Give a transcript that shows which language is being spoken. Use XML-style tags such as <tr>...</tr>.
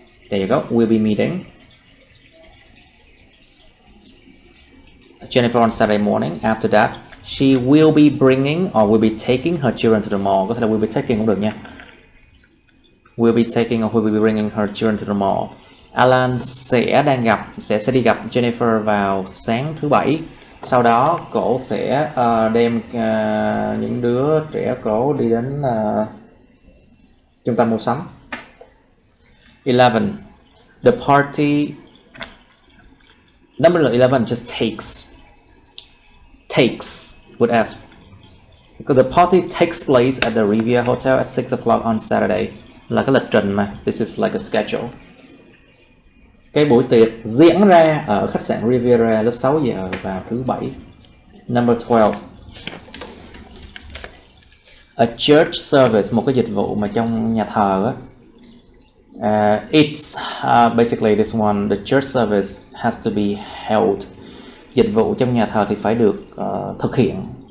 <en>There you go, will be meeting Jennifer on Saturday morning. After that, she will be bringing or will be taking her children to the mall.</en> <vi>Có thể là will be taking cũng được nha.</vi> <en>Will be taking or will be bringing her children to the mall.</en> <vi>Alan sẽ đi gặp Jennifer vào sáng thứ Bảy. Sau đó cổ sẽ đem những đứa trẻ cổ đi đến trung tâm mua sắm.</vi> <en>11. The party. Number 11 just takes with S. Because the party takes place at the Riviera Hotel at 6 o'clock on Saturday.</en> <vi>Là cái lịch trình mà.</vi> <en>This is like a schedule.</en> <vi>Cái buổi tiệc diễn ra ở khách sạn Riviera lúc 6 giờ vào thứ Bảy.</vi> <en>Number 12. A church service,</en> <vi>một cái dịch vụ mà trong nhà thờ á.</vi> <en>It's basically this one, the church service has to be held.</en> <vi>Dịch vụ trong nhà thờ thì phải được thực hiện.</vi>